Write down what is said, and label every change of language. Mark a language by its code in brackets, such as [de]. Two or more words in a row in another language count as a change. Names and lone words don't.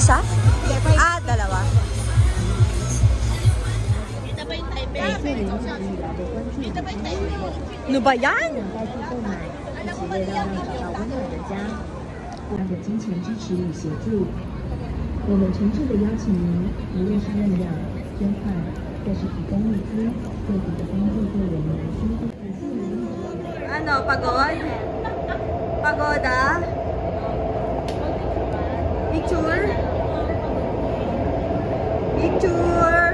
[tl] Isa? Dalawa. Ito ba yung Taipei? Ito ba yung Taipei? Ano ba yan? [zh] 的金钱支持与协助，我们诚挚的邀请您，无论是认养、捐款，或是提供物资，各地的帮助对我们来说都感谢您。 [tl] Ano, pagod? Pagoda? Picture? Picture!